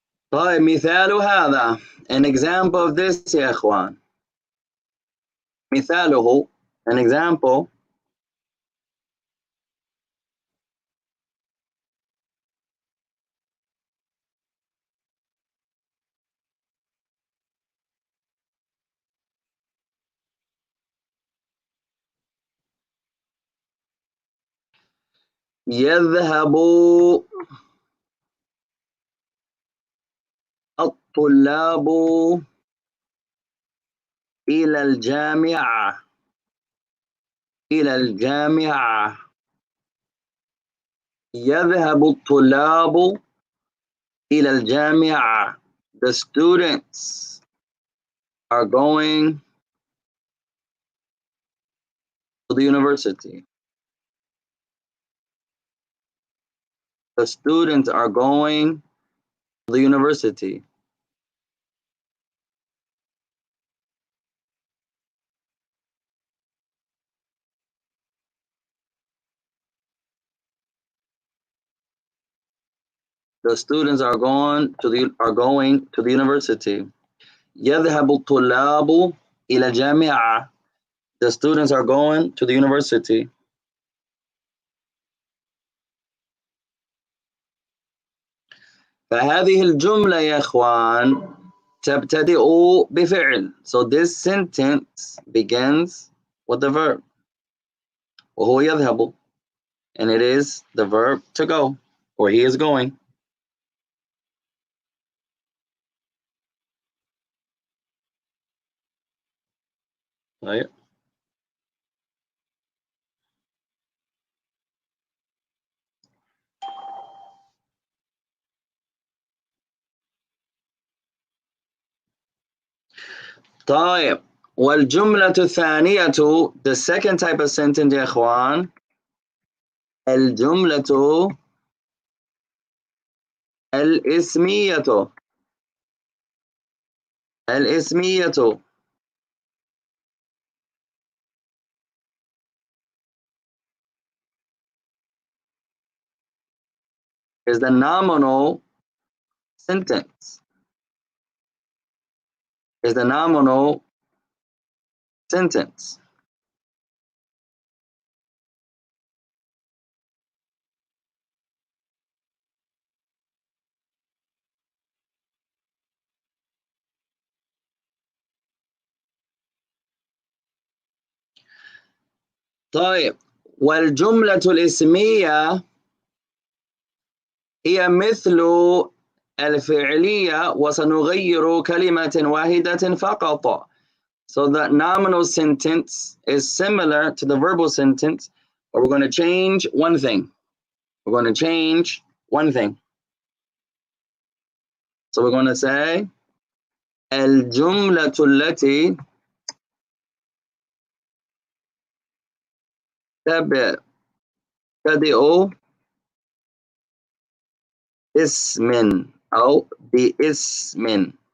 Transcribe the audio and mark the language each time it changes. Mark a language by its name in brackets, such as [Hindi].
[Arabic] طيب مثال هذا, [English] an example of this [Arabic] يا إخوان. مثاله, [English] an example. [Arabic] يذهب الطلاب إلى الجامعة. إلى الجامعة. يذهب الطلاب إلى الجامعة. [English] The students are going to the university. The students are going to the university. The students are going to the university. [Arabic] يذهب الطلاب إلى الجامعة. [English] The students are going to the university. [Arabic] فهذه الجملة يا إخوان تبتدئ بفعل. [English] So this sentence begins with the verb. [Arabic] وهو يذهب. [English] And it is the verb to go, or he is going. Right? [Arabic] طيب والجملة الثانية, [English] the second type of sentence [Arabic] يا إخوان, الجملة الاسمية. [English] الاسمية is the nominal sentence. Is the nominal sentence. [Arabic] طيب والجملة الاسمية هي مثل الفعلية وسنغير كلمة واحدة فقط. [English] So the nominal sentence is similar to the verbal sentence, but we're going to change one thing. We're going to change one thing. So we're going to say [Arabic] الجملة التي تبتدئ اسم أو باسم.